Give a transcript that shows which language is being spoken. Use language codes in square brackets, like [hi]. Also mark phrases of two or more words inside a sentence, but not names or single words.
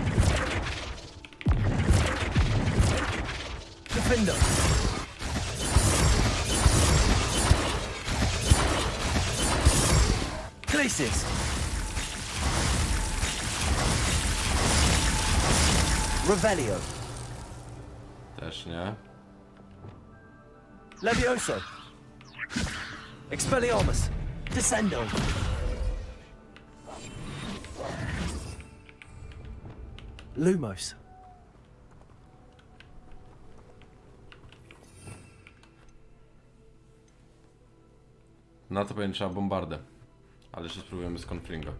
[pl] Defendo. Glacis. Revelio. Też nie. Levioso. Expelliarmus. Descendo. Lumos. Na to pewnie trzeba bombardę. Ale jeszcze spróbujemy z Confringo.